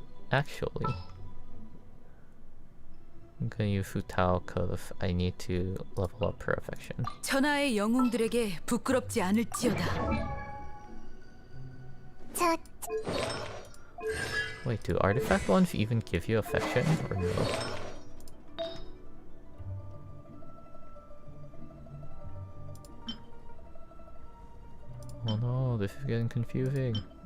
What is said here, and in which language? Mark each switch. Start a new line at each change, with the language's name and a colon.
English: Actually, I'm gonna use Futao because I need to level up her affection.
Korean: 천하의 영웅들에게 부끄럽지 않을지어다. 저
English: Wait, do artifact ones even give you affection or no? Oh no, this is getting confusing.